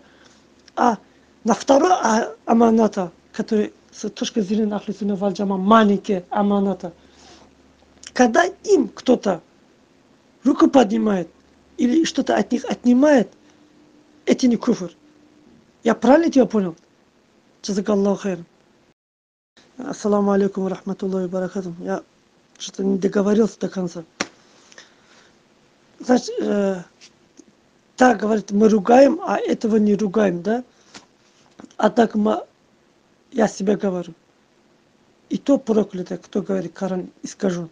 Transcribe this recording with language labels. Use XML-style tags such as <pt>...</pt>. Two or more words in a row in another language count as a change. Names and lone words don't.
<ru>А на второй аманата, который с точки зрения</ru> <ar>أهل السنة والجماعة</ar> <ru>маленькие аманата, когда им кто-то руку поднимает или что-то от них отнимает, это не куфр. Я правильно тебя понял?</ru> <ar>جزاك الله خير. السلام عليكم ورحمة الله وبركاته.</ar> <ru>Я что-то не договорился до конца. Значит, так говорит, мы ругаем, а этого не ругаем, да? Однако я себе говорю. И то проклятое, кто говорит, Коран искажен.</ru>